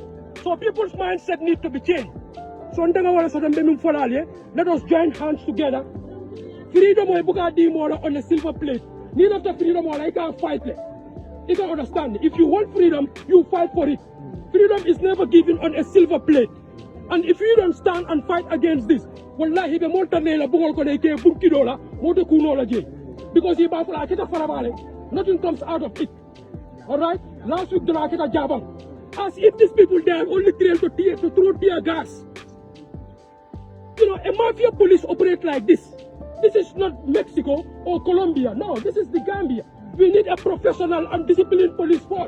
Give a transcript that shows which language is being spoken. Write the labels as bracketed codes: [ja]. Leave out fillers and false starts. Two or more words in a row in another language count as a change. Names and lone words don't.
[en] So people's mindset need to be changed. So let us join hands together. Freedom on a silver plate. Need of the freedom I can't fight it. You don't understand? If you want freedom, you fight for it. Freedom is never given on a silver plate. And if you don't stand and fight against this, [man] wallahi be montanela bugol ko leke bunkidola moto kunola je. [en] Because he [man] ba fala kita farabale, [en] nothing comes out of it. Alright? Last week [man] dala kita jabang. [en] As if these people they are only trained to throw tear gas. You know, a mafia police operate like this. This is not Mexico or Colombia. No, this is the Gambia. We need a professional and disciplined police force.